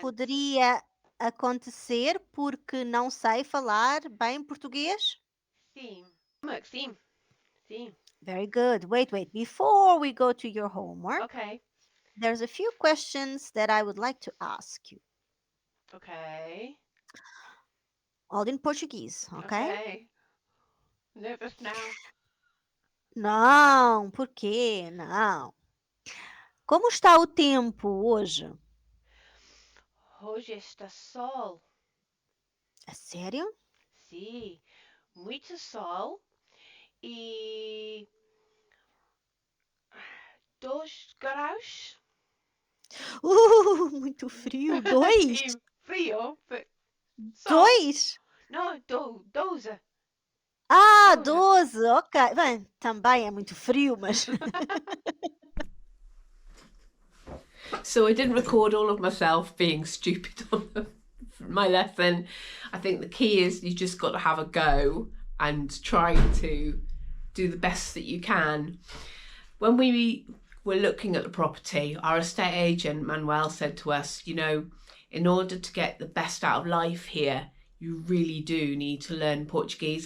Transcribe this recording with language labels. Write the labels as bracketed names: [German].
[Portuguese] poderia acontecer porque não sei falar bem português? Sim. Sim. Sim. [English] Very good. Wait. Before we go to your homework, Okay. there's a few questions that I would like to ask you. Okay. All in Portuguese, okay? Okay. Nervous now. [Portuguese] Não, por quê? Não. Como está o tempo hoje? Hoje está sol. É sério? Sim. Muito sol. E 2 graus. Muito frio. Dois? Sim. Frio. [English] But [Portuguese] sol. Dois? [English] No, 12. Ah, 12. 12, ok. [Portuguese] Bem, também é muito frio, mas. [English] So I didn't record all of myself being stupid on my lesson. I think the key is you just got to have a go and try to do the best that you can. When we were looking at the property, our estate agent, Manuel, said to us, you know, in order to get the best out of life here, you really do need to learn Portuguese.